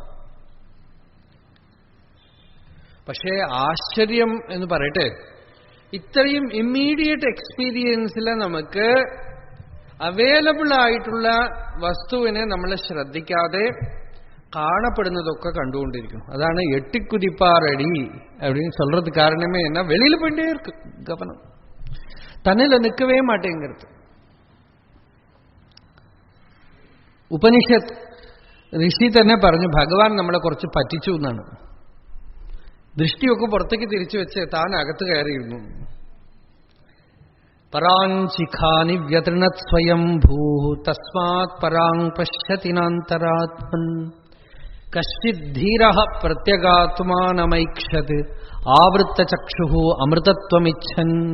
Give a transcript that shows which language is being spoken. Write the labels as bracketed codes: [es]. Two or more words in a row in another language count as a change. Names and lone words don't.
[ml] പക്ഷേ ആശ്ചര്യം എന്ന് പറയട്ടെ, ഇത്രയും [en] immediate experience [ml] നമുക്ക് അവൈലബിൾ ആയിട്ടുള്ള വസ്തുവിനെ നമ്മൾ ശ്രദ്ധിക്കാതെ കാണപ്പെടുന്നതൊക്കെ കണ്ടുകൊണ്ടിരിക്കും. അതാണ് എട്ടിക്കുതിപ്പാറടി [ta] அப்படின்னு சொல்றதுக்கு காரணமே என்ன, வெளியில போயிட்டே இருக்கு கவனம், தன்னில நிற்கவே மாட்டேங்கிறது. [ml] ഉപനിഷത്ത് ഋഷി തന്നെ പറഞ്ഞു, ഭഗവാൻ നമ്മളെ കുറച്ച് പറ്റിച്ചു എന്നാണ്. ദൃഷ്ടിയൊക്കെ പുറത്തേക്ക് തിരിച്ചു വെച്ച് താൻ അകത്ത് കയറിയിരുന്നു. [sa] പരാഞ്ചിഖാനി വ്യതൃണത് സ്വയം ഭൂ തസ്മാത് പരാങ് പശ്യതിനാന്തരാത്മൻ കശ്ചിത് ധീരഃ പ്രത്യഗാത്മാനമൈക്ഷത് ആവൃത്തചക്ഷുഃ അമൃതത്വമിച്ഛൻ.